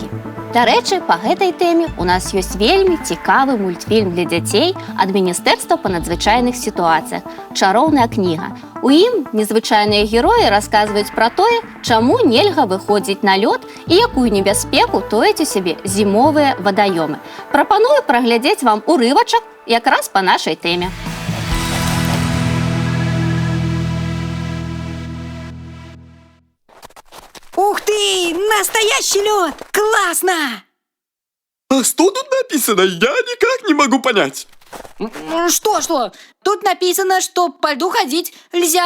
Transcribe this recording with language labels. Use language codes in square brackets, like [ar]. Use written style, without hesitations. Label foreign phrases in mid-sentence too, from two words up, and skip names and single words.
[be] Дарэчы, па гэтай тэме у нас ёсць вельмі цікавы мультфільм для дзяцей ад Міністэрства па надзвычайных сітуацыях «Чароўная кніга». У ім незвычайныя героі расказваюць пра тое, чаму нельга выходзіць на лёд і якую небяспеку тояць у сябе зімовыя вадаёмы. Прапаную праглядзець вам урывачак якраз па нашай тэме. [ru] Ух ты! Настоящий лед! Классно! А что тут написано? Я никак не могу понять. Что? Тут написано, что по льду ходить нельзя.